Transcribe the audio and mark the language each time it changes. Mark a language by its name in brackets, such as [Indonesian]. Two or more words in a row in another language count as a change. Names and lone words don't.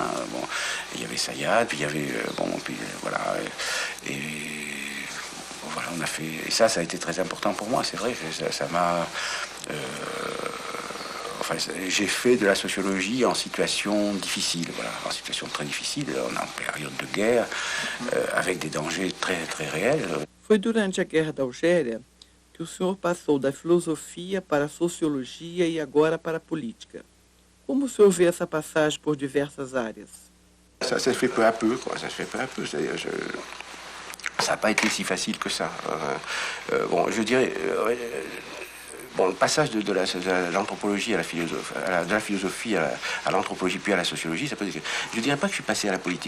[French] Bon, il y avait Sayad, puis il y avait voilà, et voilà, on a fait. Et ça a été très important pour moi. C'est vrai que ça m'a. Enfin, j'ai fait de la sociologie en situation difficile, voilà, en situation très difficile, en période de guerre, avec des dangers très, très réels. [Portuguese] Foi durante a Guerra da Algéria que o senhor passou da filosofia para a sociologia e agora para a política. Como o senhor vê essa passagem por diversas áreas? [French] Ça se fait peu à peu, quoi. Ça se fait peu à peu. Ça n'a pas été si facile que ça. Bon, je dirais. Bon, le passage de l'anthropologie à la philosophie, de la philosophie à l'anthropologie puis à la sociologie, ça peut dire que je dirais pas que je suis passé à la politique.